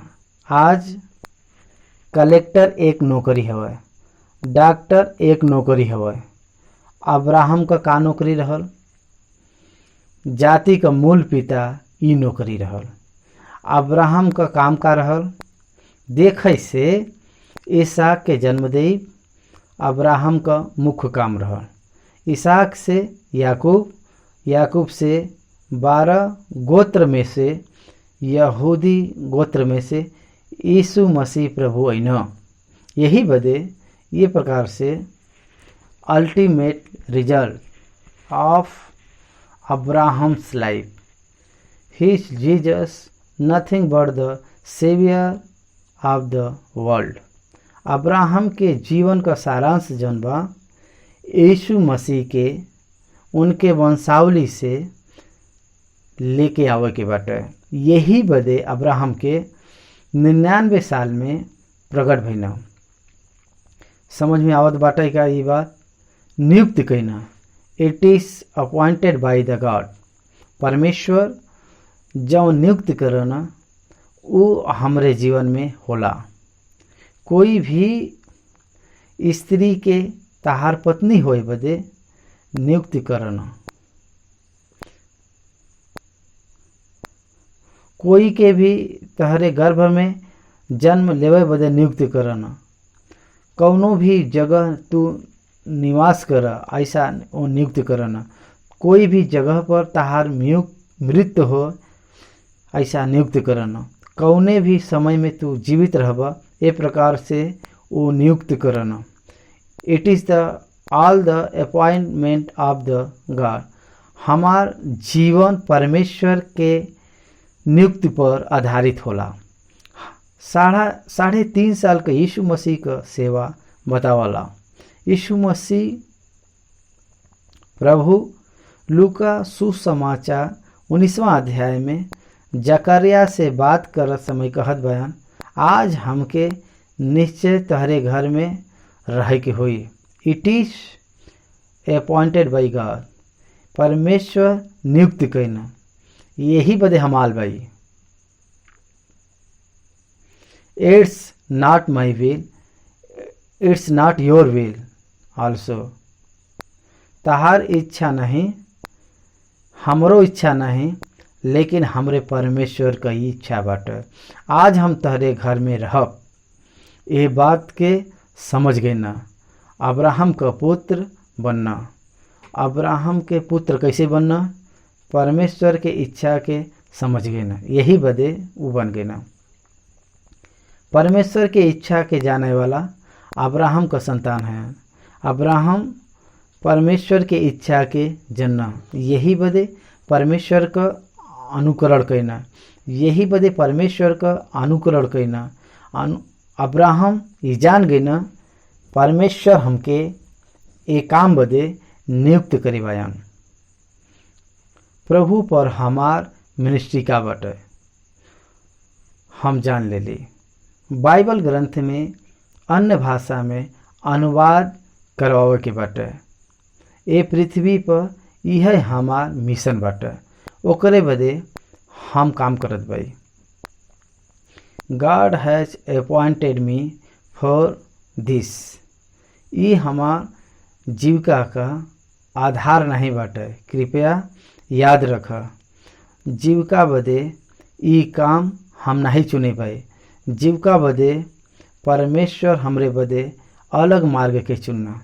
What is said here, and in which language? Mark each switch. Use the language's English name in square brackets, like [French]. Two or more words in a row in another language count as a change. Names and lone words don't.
[Bhojpuri] आज कलेक्टर एक नौकरी हवे, डॉक्टर एक नौकरी हवे। अब्राहम का नौकरी रहल? जाति का मूल पिता ई नौकरी रहल। अब्राहम का काम का रहल? देखे से इसहाक के जन्मदेव अब्राहम का मुख्य काम रहल। इसहाक से याकूब, याकूब से 12 गोत्र में से, यहूदी गोत्र में से यीशु मसीह प्रभु अइना। यही बदे ये प्रकार से [English] ultimate result of Abraham's life, his Jesus nothing but the saviour of the world. [Bhojpuri] अब्राहम के जीवन का सारांश जौन बा यीशु मसीह के उनके वंशावली से लेके आवे के बाटे। यही बदे अब्राहम के 99 साल में प्रकट भइना। समझ में आवत बाटे का ये बात? नियुक्त कइना, [English] it is appointed by the God. [Bhojpuri] परमेश्वर जौन नियुक्त करना वो हमरे जीवन में होला। कोई भी स्त्री के तहार पत्नी होए बदे नियुक्ति करना, कोई के भी तहरे गर्भ में जन्म लेवे बदे नियुक्ति करना, कौनो भी जगह तू निवास कर ऐसा वो नियुक्त करना, कोई भी जगह पर तहार मृत्यु हो ऐसा नियुक्त करना, कौने भी समय में तू जीवित रहबा ए प्रकार से वो नियुक्त करना। [English] it is the all the appointment of the God. [Bhojpuri] हमार जीवन परमेश्वर के नियुक्ति पर आधारित होला। 3.5 साल का यीशु मसीह का सेवा बतावला। यीशु मसीह प्रभु लूका सुसमाचार 19वां अध्याय में जकरिया से बात करत समय कहत बयान, आज हमके निश्चय तहरे घर में रहे के होई। [English] it is appointed by God. [Bhojpuri] परमेश्वर नियुक्त कइना, यही बदे हमाल भाई। [English] it's not my will, it's not your will also. [Bhojpuri] तहार इच्छा नहीं, हमरो इच्छा नहीं, लेकिन हमरे परमेश्वर का ही इच्छा बाटे। आज हम तहरे घर में रहब, ये बात के समझ गए ना। अब्राहम का पुत्र बनना। अब्राहम के पुत्र कैसे बनना? परमेश्वर के इच्छा के समझ गए ना, यही बदे वो बन गए ना। परमेश्वर के इच्छा के जाने वाला अब्राहम का संतान है। अब्राहम परमेश्वर के इच्छा के जनना, यही बदे परमेश्वर का अनुकरण करना, यही बदे परमेश्वर का अनुकरण करना। अब्राहम ये जान गए ना परमेश्वर हमके एक काम बदे नियुक्त करे बयान। प्रभु पर हमार मिनिस्ट्री का बटे हम जान ले ली। बाइबल ग्रंथ में अन्य भाषा में अनुवाद करवावे के बटे। ए पृथ्वी पर यह हमार मिशन बाटे, ओकरे बदे हम काम करत बाई। [English] God has appointed me for this. [Bhojpuri] ये हमार जीविका का आधार नहीं बाटे। कृपया याद रख, जीविका बदे ई काम हम नहीं चुने पाए। जीविका बदे परमेश्वर हमरे बदे अलग मार्ग के चुनना।